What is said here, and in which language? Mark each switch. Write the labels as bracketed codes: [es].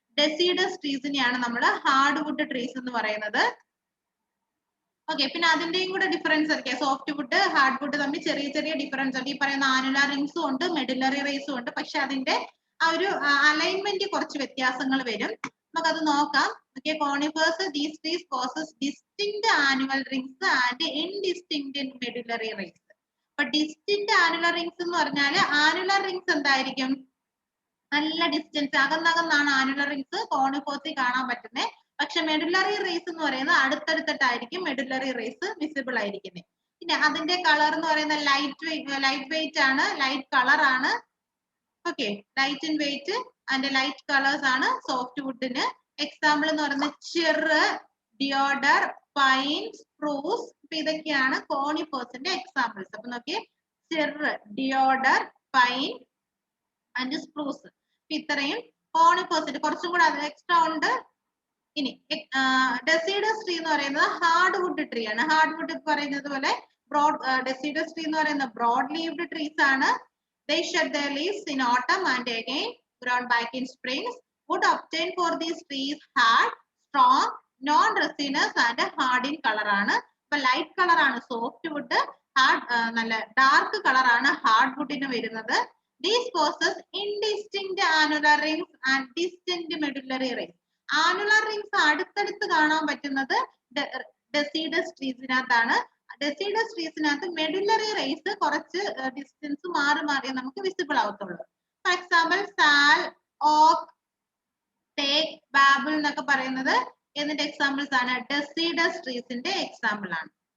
[ml] Deciduous ട്രീസിനെയാണ് നമ്മൾ hard wood trees എന്ന് പറയുന്നത്. ഓക്കെ, പിന്നെ അതിന്റെയും കൂടെ ഡിഫറൻസ് ഒക്കെ സോഫ്റ്റ് വുഡ്, ഹാർഡ് വുഡ് തമ്മിൽ ചെറിയ ചെറിയ ഡിഫറൻസ് ഉണ്ട്. ഈ പറയുന്ന ആനുവൽ റിങ്സും ഉണ്ട്, മെഡുലറി റേസും ഉണ്ട്. പക്ഷെ അതിന്റെ ആ ഒരു അലൈൻമെന്റ് കുറച്ച് വ്യത്യാസങ്ങൾ വരും. നമുക്കത് നോക്കാം. [en] Okay, conifers, these trees possess distinct annual rings and indistinct medullary rings. But distinct annular rings [ml] എന്ന് പറഞ്ഞാൽ [en] annular rings [ml] എന്തായിരിക്കും? നല്ല ഡിസ്റ്റൻസ് അകന്നകന്നാണ് ആനുവൽ റിങ്സ് കോണിഫേഴ്സിൽ കാണാൻ പറ്റുന്നത്. പക്ഷെ മെഡുലറി റേസ് എന്ന് പറയുന്നത് അടുത്തടുത്തിട്ടായിരിക്കും മെഡുലറി റേസ് വിസിബിൾ ആയിരിക്കുന്നത്. പിന്നെ അതിന്റെ കളർ എന്ന് പറയുന്നത് ലൈറ്റ് വെയിറ്റ് ആണ്, ലൈറ്റ് കളർ ആണ്. Okay, light in wait and light colours ആണ് സോഫ്റ്റ് വുഡിന്. എക്സാമ്പിൾ എന്ന് പറയുന്നത് ചെറ്, ഡിയോഡർ, പൈൻ, സ്പ്രൂസ്. അപ്പൊ ഇതൊക്കെയാണ് കോണിഫേഴ്സിന്റെ എക്സാമ്പിൾസ്. അപ്പൊ നോക്കിയേ, ചെറ്, ഡിയോഡർ, പൈൻ ആൻഡ് സ്പ്രൂസ്. ഇത്രയും കോണിഫേഴ്സിന്റെ കുറച്ചും കൂടെ അത് എക്സ്ട്രാ ഉണ്ട്. ഇനി ഡെസിഡസ് ട്രീ എന്ന് പറയുന്നത് ഹാർഡ് വുഡ് ട്രീ ആണ്. ഹാർഡ് വുഡ് പറയുന്നത് പോലെ ഡെസിഡസ് ട്രീ എന്ന് പറയുന്നത് ബ്രോഡ് ലീവ്ഡ് ട്രീസ് ആണ്. [en] They shed their leaves in autumn and again grown back in springs. Wood obtained for these trees hard, strong, non-resinous and hard in color ആണ്. [ml] അപ്പൊ light colour ആണ് soft would, നല്ല dark colour ആണ് hard വുഡിന് വരുന്നത്. [en] These possess indistinct annular rings and distinct medullary rings. [ml] Annular rings അടുത്തടുത്ത് കാണാൻ പറ്റുന്നത് deciduous ട്രീസിനകത്താണ്. Deciduous ട്രീസിനകത്ത് medullary raise കുറച്ച് ഡിസ്റ്റൻസ് മാറി മാറിയേ നമുക്ക് visible ആവത്തുള്ളൂ. For example Sal, oak, take, ബാബിൾ എന്നൊക്കെ പറയുന്നത് എന്നിന്റെ എക്സാമ്പിൾസ് ആണ്. ഡെസിഡസ് ട്രീസിന്റെ എക്സാമ്പിൾ ആണ്.